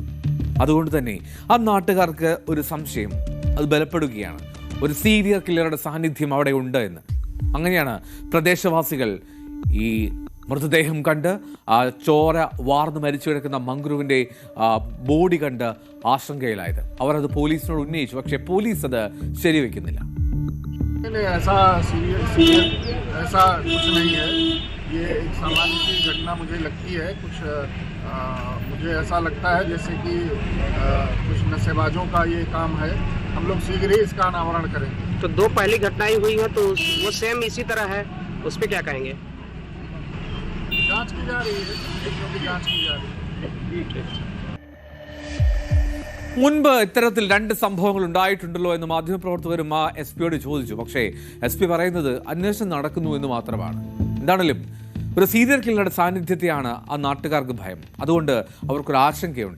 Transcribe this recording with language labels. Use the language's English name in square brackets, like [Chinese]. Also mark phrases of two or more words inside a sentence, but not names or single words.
[Malayalam] അതുകൊണ്ട് തന്നെ ആ നാട്ടുകാർക്ക് ഒരു സംശയം, അത് ബലപ്പെടുകയാണ്, ഒരു സീരിയൽ കില്ലറുടെ സാന്നിധ്യം അവിടെ ഉണ്ട് എന്ന്. അങ്ങനെയാണ് പ്രദേശവാസികൾ ഈ മൃതദേഹം കണ്ട് ആ ചോര വാർന്ന് മരിച്ചു കിടക്കുന്ന മംഗ്രുവിൻ്റെ ബോഡി കണ്ട് ആശങ്കയിലായത്. അവർ അത് പോലീസിനോട് ഉന്നയിച്ചു, പക്ഷേ പോലീസ് അത് ശരിവെക്കുന്നില്ല. [Hindi] ऐसा कुछ नहीं है, ये एक सामान्य सी घटना मुझे लगती है। कुछ मुझे ऐसा लगता है जैसे कि कुछ नशेबाजों का ये काम है। हम लोग शीघ्र ही इसका अनावरण करेंगे। तो 2 पहली घटनाएं हुई हैं, तो वो सेम इसी तरह है, उस पर क्या कहेंगे? जांच की जा रही है, की जांच की जा रही है। [Malayalam] മുൻപ് ഇത്തരത്തിൽ 2 സംഭവങ്ങൾ ഉണ്ടായിട്ടുണ്ടല്ലോ എന്ന് മാധ്യമപ്രവർത്തകരും ആ എസ് പിയോട് ചോദിച്ചു. പക്ഷേ SP പറയുന്നത് അന്വേഷണം നടക്കുന്നു എന്ന് മാത്രമാണ്. എന്താണെങ്കിലും ഒരു സീരിയൽ കില്ലറുടെ സാന്നിധ്യത്തെയാണ് ആ നാട്ടുകാർക്ക് ഭയം. അതുകൊണ്ട് അവർക്കൊരു ആശങ്കയുണ്ട്.